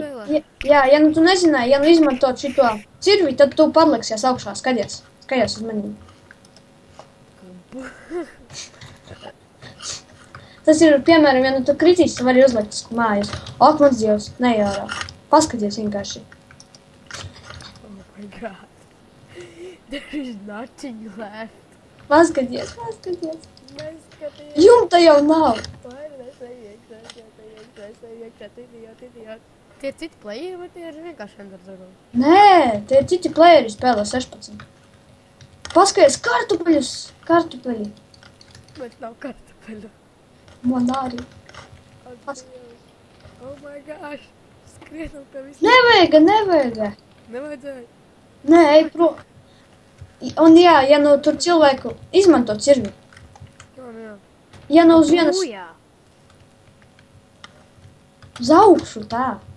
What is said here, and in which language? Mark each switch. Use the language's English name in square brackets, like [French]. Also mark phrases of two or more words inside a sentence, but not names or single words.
[Latvian] Jā, ja nu tu nezināji, ja nu izmantot šito cirvi, tad tu padliksies augšā. Skaties uz manīm. Tas ir, piemēram, ja nu tu kritīs, tu vari uzlikt uz mājas. Ak, mans Dievs, nejārā. Paskaties vienkārši. [English] Oh my god. There is nothing left. [Latvian] Paskaties. Neskaties. Jumta jau nav. Tie ir citi playeri, vai tie ir vienkārši Ender Dragon? Nē, tie ir citi playeri spēlē 16. Paskaties, kartupeļi. Bet nav kartupeļu. Man arī. [English] Oh my gosh. [Latvian] Skrienam pa visu. Nevajag. Nevajadzēja. Nē, ej prom. Un jā, ja nu tur cilvēku izmanto cirvi. Jā. Ja nu uz vienas Jā. uz augšu tā.